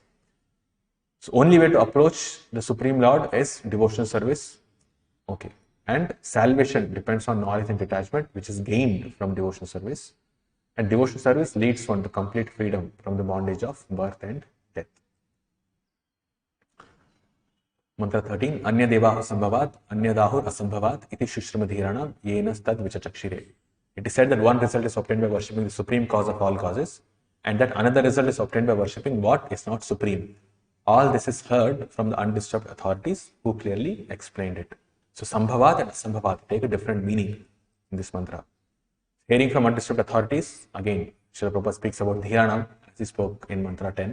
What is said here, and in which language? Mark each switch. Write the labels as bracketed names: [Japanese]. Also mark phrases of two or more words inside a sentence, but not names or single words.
[English] So only way to approach the Supreme Lord is devotional service. Okay. And salvation depends on knowledge and detachment, which is gained from devotional service. And devotional service leads one to complete freedom from the bondage of birth and death. Mantra 13. [Sanskrit] Anya devahu sambhavat, anya dahur asambhavat, iti shushramadhiranam, yenas tad vichachakshire. [English] It is said that one result is obtained by worshipping the supreme cause of all causes, and that another result is obtained by worshipping what is not supreme. All this is heard from the undisturbed authorities who clearly explained it. So Sambhavat and Asambhavat take a different meaning in this mantra. Hearing from undisturbed authorities, again, Srila Prabhupada speaks about Dhiranam, as he spoke in mantra 10.